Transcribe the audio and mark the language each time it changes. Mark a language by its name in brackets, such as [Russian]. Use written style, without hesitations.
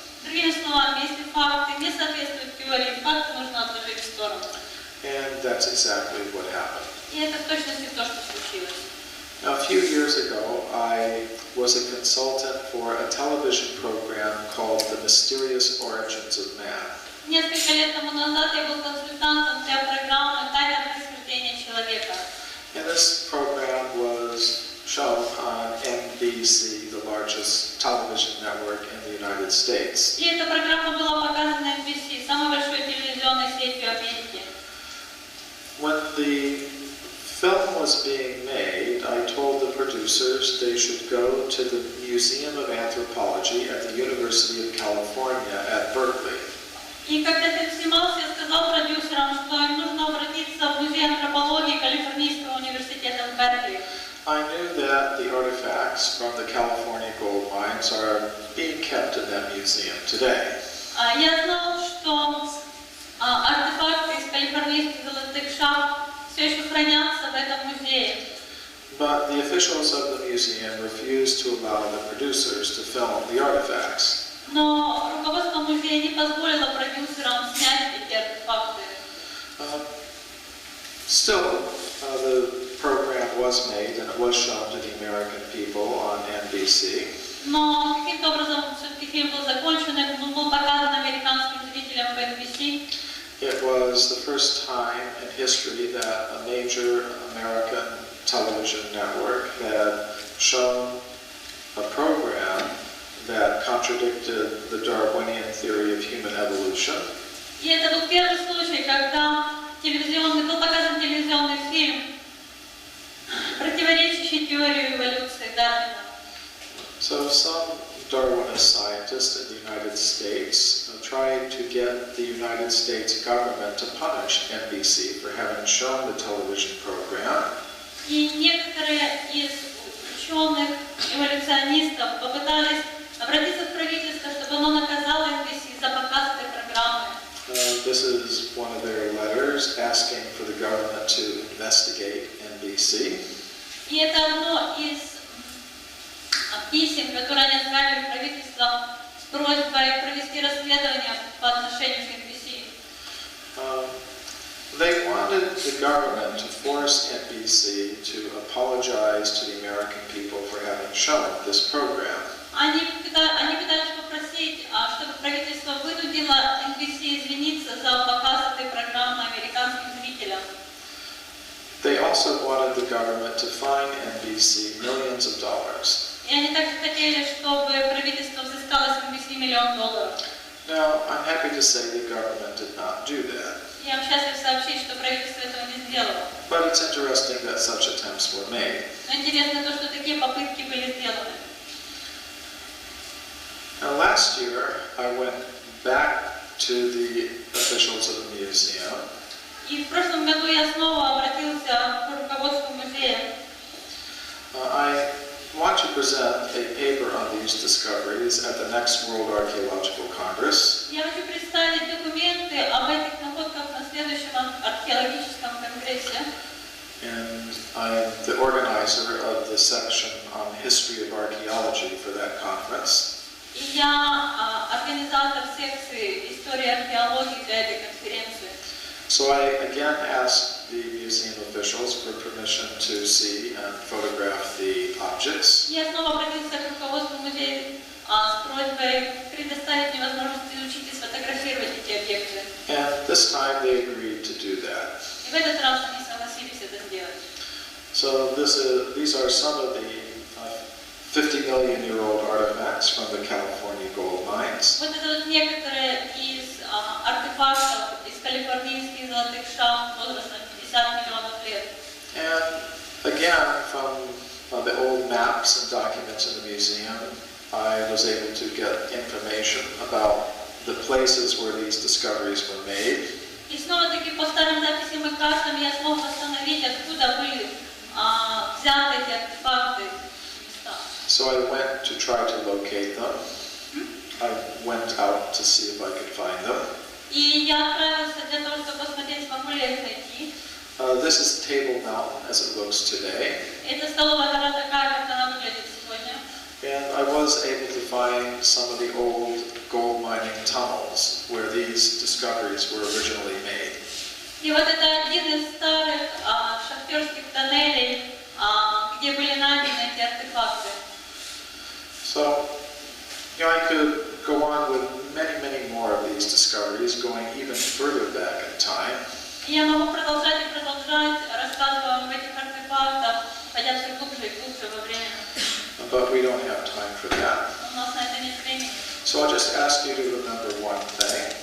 [Russian] Другими словами, если факты не соответствуют теории, факты нужно отложить в сторону. [English] And that's exactly what happened. [Russian] И это в точности то, что случилось. [English] Now, a few years ago, I was a consultant for a television program called The Mysterious Origins of Man. [Russian] Несколько лет тому назад я был консультантом для программы «Тайное происхождение человека». [English] And this program was shown on NBC, the largest television network in the United States. [Russian] И эта программа была показана на NBC, самой большой телевизионной сетью Америки. [English] When the film was being made, I told the producers they should go to the Museum of Anthropology at the University of California at Berkeley. [Russian] И когда фильм снимался, я сказал продюсерам, что им нужно обратиться в Музей антропологии Калифорнийского университета в Беркли. [English] I knew that the artifacts from the California gold mines are being kept in that museum today. [Russian] Я знал, что артефакты из калифорнийских золотых шахт все еще хранятся в этом музее. [English] But the officials of the museum refused to allow the producers to film the artifacts. [Russian] Но руководство музея не позволило продюсерам снять эти артефакты. [English] Still, the program was made and it was shown to the American people on NBC. [Russian] Но каким-то образом все-таки фильм был закончен, он был показан американским зрителям по NBC. [English] It was the first time in history that a major American television network had shown a program that contradicted the Darwinian theory of human evolution. [Russian] И это был первый случай, когда был показан телевизионный фильм, противоречащий теории эволюции Дарвина. [English] So some Darwinist scientists in the United States tried to get the United States government to punish NBC for having shown the television program. [Russian] И некоторые из ученых, эволюционистов попытались обратиться в правительство, чтобы оно наказало NBC за показ этой программы. [English] This is one of their letters letters asking for the government to investigate NBC. [Russian] И это одно из писем, которые они отправили в правительство с просьбой провести расследование по отношению к NBC. [English] They wanted the government to force NBC to apologize to the American people for having shown this program. [Russian] Они пытались попросить, чтобы правительство вынудило NBC извиниться за показ этой программы американским зрителям. [English] They also wanted the government to fine NBC millions of dollars. [Russian] И они также хотели, чтобы правительство взыскало с NBC $1 миллион. [English] Now, I'm happy to say the government did not do that. [Russian] Я вам счастлив сообщить, что правительство этого не сделало. [English] But it's interesting that such attempts were made. [Russian] Но интересно то, что такие попытки были сделаны. [English] Now, last year, I went back to the officials of the museum. [Russian] И в прошлом году я снова обратился к руководству музея. [English] I want to present a paper on these discoveries at the next World Archaeological Congress. [Russian] Я хочу представить документы об этих находках на следующем археологическом конгрессе. [English] And I'm the organizer of the section on history of archaeology for that conference. [Russian] И я организатор секции истории археологии для этой конференции. [English] So I again asked the museum officials for permission to see and photograph the objects. [Russian] Я снова обратился к руководству музея с просьбой предоставить мне возможность изучить и сфотографировать эти объекты. [English] And this time they agreed to do that. [Russian] И в этот раз они согласились это сделать. [English] So these are some of the 50-million-year-old artifacts from the California gold mines. [Russian] Вот это вот некоторые из артефактов из калифорнийских золотых шахт возрастом 50 миллионов лет. [English] And again, from the old maps and documents in the museum, I was able to get information about the places where these discoveries were made. [Russian] И снова-таки по старым записям и картам я смог восстановить, откуда были взяты эти артефакты. [English] So I went to try to locate them. I went out to see if I could find them. [Russian] И я отправился для того, чтобы посмотреть, смогу ли я их найти. [English] This is Table Mountain as it looks today. [Russian] Это столовая гора такая, как она выглядит сегодня. [English] And I was able to find some of the old gold mining tunnels where these discoveries were originally made. [Russian] И вот это один из старых шахтерских тоннелей, где были найдены эти артефакты. [English] So, I could go on with many more of these discoveries, going even further back in time. [Russian] Я могу продолжать и продолжать, рассказывая об этих артефактах, пойдя все глубже и глубже во время. [English] But we don't have time for that. [Russian] У нас на это нет времени. [English] So I'll just ask you to remember one thing.